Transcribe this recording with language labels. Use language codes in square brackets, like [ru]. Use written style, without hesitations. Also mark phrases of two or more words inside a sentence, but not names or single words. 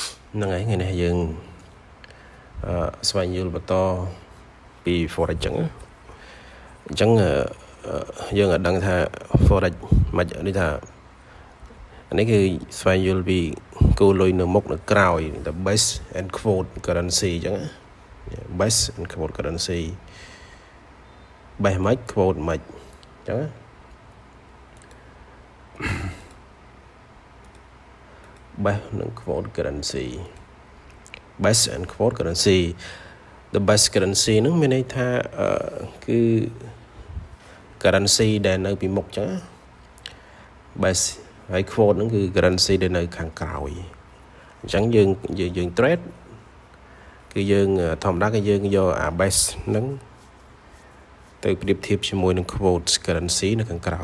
[km] ហ្នឹងហើយថ្ងៃនេះយើងស្វែងយល់បន្តពី forex អញ្ចឹងយើងអាចដឹងថា forex មិននេះថានេះគឺស្វែងយល់ពីគោលលុយនៅមុខនៅក្រោយ [en] the base and quote currency [km] អញ្ចឹង [en] base and quote currency [km] base មិន quote មិនអញ្ចឹង base និង [en] quote currency base and quote currency the base currency [km] ហ្នឹងមានន័យថាគឺ currency ដែលនៅពីមុខអញ្ចឹង base ហើយ quote ហ្នឹងគឺ currency ដែលនៅខាងក្រោយអ ញ្ចឹងយើង trade គឺយើងធម្មតាគឺយើងយកអា base ហ្នឹងទៅប្រៀបធៀបជាមួយនឹង [en] quote currency [km] នៅខាងក្រោយ